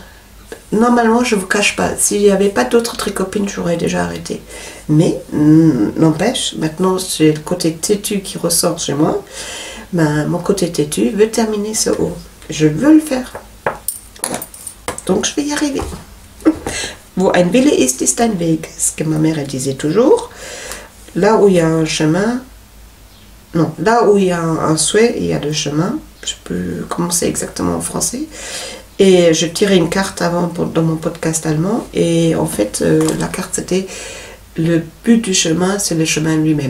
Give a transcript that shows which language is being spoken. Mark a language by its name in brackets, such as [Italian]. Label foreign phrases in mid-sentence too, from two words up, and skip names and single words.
[French] Normalement, je vous cache pas. S'il n'y avait pas d'autres tricopines, j'aurais déjà arrêté. Mais n'empêche, maintenant c'est le côté têtu qui ressort chez moi. Ben, mon côté têtu veut terminer ce haut. Je veux le faire. Donc je vais y arriver. [German] Wo ein Wille ist, ist ein Weg. [French] Ce que ma mère elle disait toujours. Là où il y a un chemin, non, là où il y a un souhait, il y a 2 chemins. Je peux commencer exactement en français. Et je tirais une carte avant dans mon podcast allemand. Et en fait, la carte c'était: le but du chemin, c'est le chemin lui-même.